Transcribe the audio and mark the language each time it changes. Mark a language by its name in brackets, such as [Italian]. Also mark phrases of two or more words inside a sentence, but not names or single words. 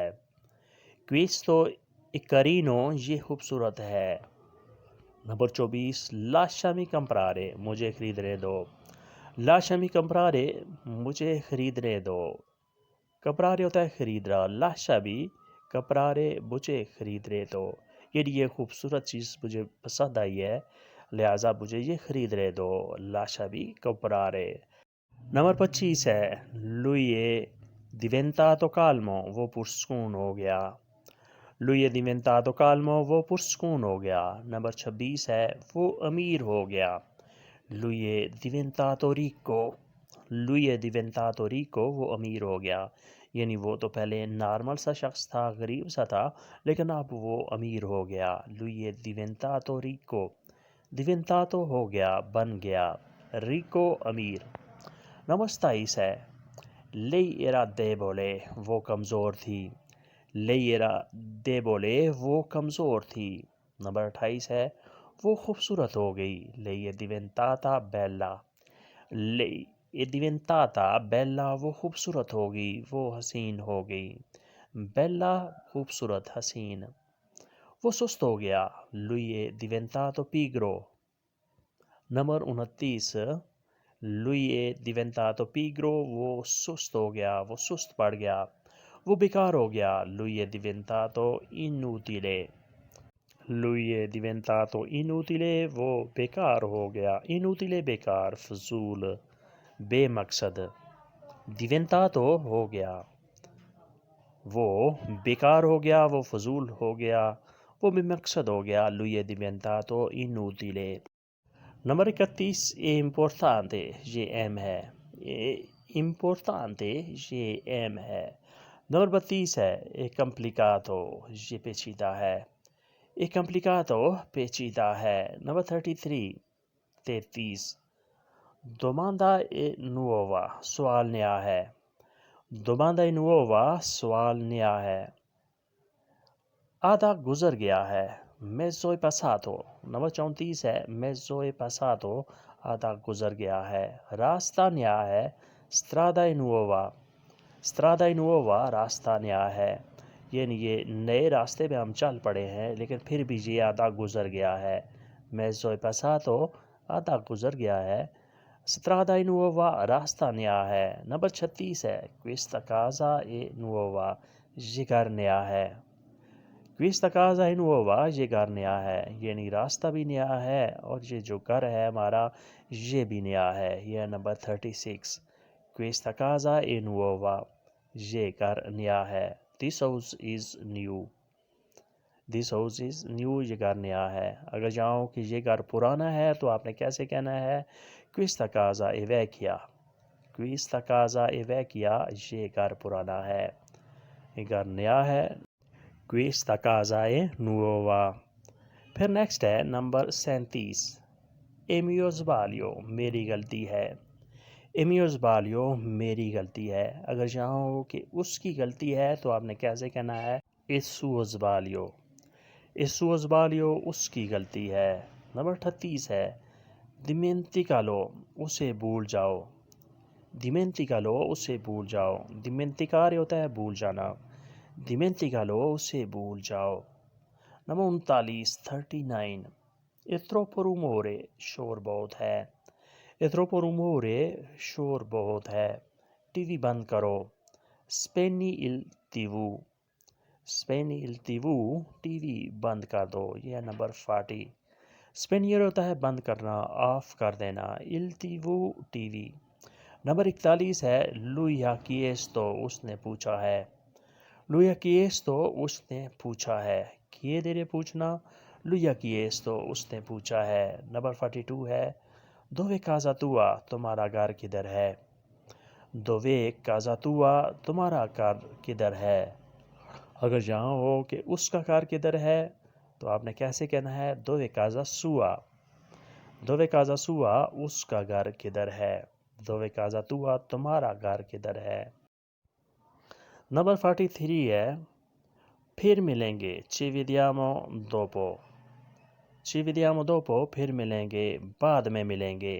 [Italian] questo è carino [Urdu] یہ خوبصورت ہے. नंबर 24 [Italian] lasciami comprare [Urdu] مجھے خریدنے دو. [Italian] lasciami comprare [Urdu] مجھے خریدنے دو. comprare ہوتا ہے خریدنا, lasciami کپرارے مجھے خرید رہے دو، یعنی یہ خوبصورت چیز مجھے پسند آئی ہے لہٰذا مجھے یہ خرید رہے دو. [Italian] lasciami comprare. [Urdu] نمبر 25 ہے [Italian] lui è diventato calmo، [Urdu] وہ پرسکون ہو گیا. [Italian] lui è diventato calmo، [Urdu] وہ پرسکون ہو گیا. نمبر 26 ہے وہ امیر ہو گیا. [Italian] lui è diventato ricco، lui è diventato ricco، [Urdu] وہ امیر ہو گیا. یعنی وہ تو پہلے نارمل سا شخص تھا، غریب سا تھا، لیکن اب وہ امیر ہو گیا. [Italian] lui è diventato ricco، diventato [Urdu] ہو گیا، بن گیا، [Italian] ricco امیر. [Urdu] نمبر 27 ہے [Italian] lei era debole، [Urdu] وہ کمزور تھی. [Italian] lei era debole، [Urdu] وہ کمزور تھی. نمبر 28 ہے وہ خوبصورت ہو گئی. [Italian] lei è diventata bella، lei è diventata bella، [Urdu] وہ خوبصورت ہو گئی، وہ حسین ہو گئی. bella خوبصورت، حسین. وہ سست ہو گیا. [Italian] lui è diventato pigro. نمبر 29 lui è diventato pigro، [Urdu] وہ سست ہو گیا، وہ سست پڑ گیا، وہ بیکار ہو گیا. [Italian] lui è diventato inutile، lui è diventato inutile، [Urdu] وہ بیکار ہو گیا. inutile بیکار، فضول، بے مقصد. diventato ہو گیا، وہ بیکار ہو گیا، وہ فضول ہو گیا، وہ بے مقصد ہو گیا. [Italian] lui è diventato inutile. [Urdu] نمبر 31 importante، یہ اہم ہے. importante، یہ اہم ہے. نمبر 32 ہے complicato، یہ پیچیدہ ہے. complicato پیچیدہ ہے. نمبر 33 [Italian] domanda nuova، [Urdu] سوال نیا ہے. [Italian] domanda nuova، [Urdu] سوال نیا ہے. آدھا گزر گیا ہے. [Italian] mezzo è passato. [Urdu] نمبر 34 ہے [Italian] mezzo è passato، [Urdu] آدھا گزر گیا ہے. راستہ نیا ہے. [Italian] strada nuova، strada nuova، [Urdu] راستہ نیا ہے. یعنی یہ نئے راستے پہ ہم چل پڑے ہیں لیکن پھر بھی یہ آدھا گزر گیا ہے. [Italian] mezzo è passato، [Urdu] آدھا گزر گیا ہے. [Italian] strada nuova، [Urdu] راستہ نیا ہے. نمبر 36 ہے [Italian] questa casa è nuova، [Urdu] یہ گھر نیا ہے. [Italian] questa casa è nuova، [Urdu] یہ گھر نیا ہے. یعنی راستہ بھی نیا ہے اور یہ جو گھر ہے ہمارا یہ بھی نیا ہے. یہ نمبر 36 [Italian] questa casa è nuova، [Urdu] یہ گھر نیا ہے. [English] this house is new، this house is new، [Urdu] یہ گھر نیا ہے. اگر جاؤں کہ یہ گھر پرانا ہے تو آپ نے کیسے کہنا ہے [Italian] questa casa è vecchia، questa casa è vecchia، [Urdu] یہ گھر پرانا ہے، یہ گھر نیا ہے. [Italian] questa casa è nuova. [Urdu] پھر نیکسٹ ہے نمبر 37 [Italian] è mio sbaglio، [Urdu] میری غلطی ہے. [Italian] è mio sbaglio، [Urdu] میری غلطی ہے. اگر چاہو کہ اس کی غلطی ہے تو آپ نے کیسے کہنا ہے [Italian] è suo sbaglio، è suo sbaglio، [Urdu] اس کی غلطی ہے. نمبر 38 ہے dimenticalo، اسے بھول جاؤ. dimenticalo، اسے بھول جاؤ. dimenticare ہوتا ہے بھول جانا. dimenticalo، اسے بھول جاؤ. نمبر 39 [Italian] è troppo rumore، [Urdu] شور بہت ہے. [Italian] è troppo rumore، [Urdu] شور بہت ہے. ٹی وی بند کرو. [Italian] spegni il tv، spegni il tv، [Urdu] ٹی وی بند کر دو. یہ ہے نمبر 40. spegnere ہوتا ہے بند کرنا، آف کر دینا. [Italian] il tv، [Urdu] ٹی وی. نمبر 41 ہے [Italian] lui ha chiesto، [Urdu] اس نے پوچھا ہے. [Italian] lui ha chiesto، [Urdu] اس نے پوچھا ہے. [Italian] chiedere پوچھنا، lui ha chiesto، [Urdu] اس نے پوچھا ہے. نمبر 42 ہے [Italian] dove casa tua، [Urdu] تمہارا گھر کدھر ہے. [Italian] dove casa tua، [Urdu] تمہارا گھر کدھر ہے. اگر جہاں ہو کہ اس کا گھر کدھر ہے تو آپ نے کیسے کہنا ہے [Italian] dove casa sua، dove casa sua، [Urdu] اس کا گھر کدھر ہے. [Italian] dove casa tua، [Urdu] تمہارا گھر کدھر ہے. نمبر 43 ہے پھر ملیں گے [Italian] ci vediamo dopo، ci vediamo dopo، [Urdu] پھر ملیں گے، بعد میں ملیں گے.